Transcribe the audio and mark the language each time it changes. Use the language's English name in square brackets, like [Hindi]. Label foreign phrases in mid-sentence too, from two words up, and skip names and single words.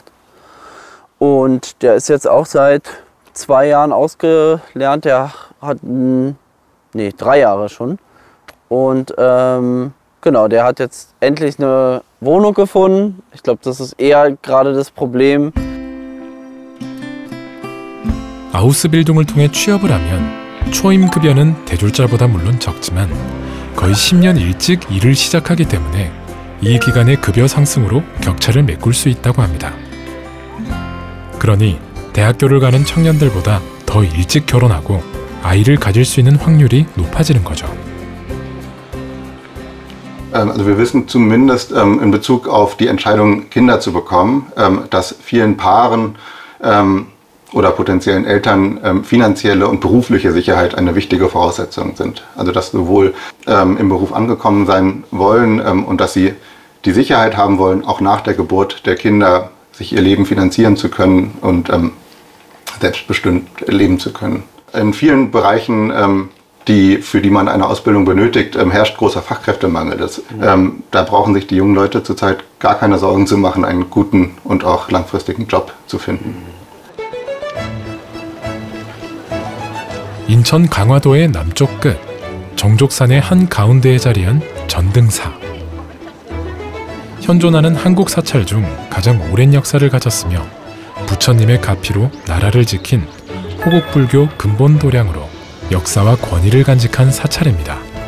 [German] Und der ist jetzt auch seit 2 Jahren ausgelernt. Der hat 3 Jahre schon. Und genau, der hat jetzt endlich eine Wohnung gefunden. Ich glaube, das ist eher gerade das Problem. [Korean] 아우스빌딩을 통해 취업을 하면 초임급여는 대졸자보다 물론 적지만 거의 10년 일찍 일을 시작하기 때문에 이 기간의 급여 상승으로 격차를 메꿀 수 있다고 합니다. 그러니 대학교를 가는 청년들보다 더 일찍 결혼하고 아이를 가질 수 있는 확률이 높아지는 거죠. [German] Also wir wissen zumindest in Bezug auf die Entscheidung, Kinder zu bekommen, dass vielen Paaren oder potenziellen Eltern finanzielle und berufliche Sicherheit eine wichtige Voraussetzung sind. Also dass sowohl im Beruf angekommen sein wollen und dass sie die Sicherheit haben wollen, auch nach der Geburt der Kinder sich ihr Leben finanzieren zu können und selbstbestimmt leben zu können. In vielen Bereichen, für die man eine Ausbildung benötigt, herrscht großer Fachkräftemangel. Da brauchen sich die jungen Leute zurzeit gar keine Sorgen zu machen, einen guten und auch langfristigen Job zu finden. [Korean] 인천 강화도의 남쪽 끝, 정족산의 한 가운데에 자리한 전등사. 현존하는 한국 사찰 중 가장 오랜 역사를 가졌으며 부처님의 가피로 나라를 지킨 호국불교 근본도량으로 역사와 권위를 간직한 사찰입니다.